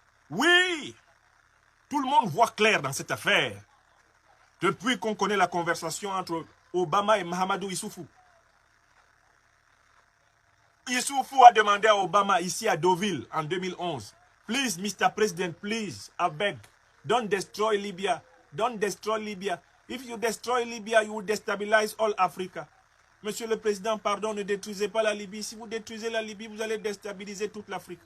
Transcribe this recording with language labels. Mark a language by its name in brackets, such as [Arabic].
[French] Oui, tout le monde voit clair dans cette affaire. Depuis qu'on connaît la conversation entre Obama et Mahamadou Issoufou. Issoufou a demandé à Obama ici à Deauville en 2011. [English] Please, Mr. President, please, I beg, don't destroy Libya. Don't destroy Libya. If you destroy Libya, you will destabilize all Africa. [French] Monsieur le Président, pardon, ne détruisez pas la Libye. Si vous détruisez la Libye, vous allez déstabiliser toute l'Afrique.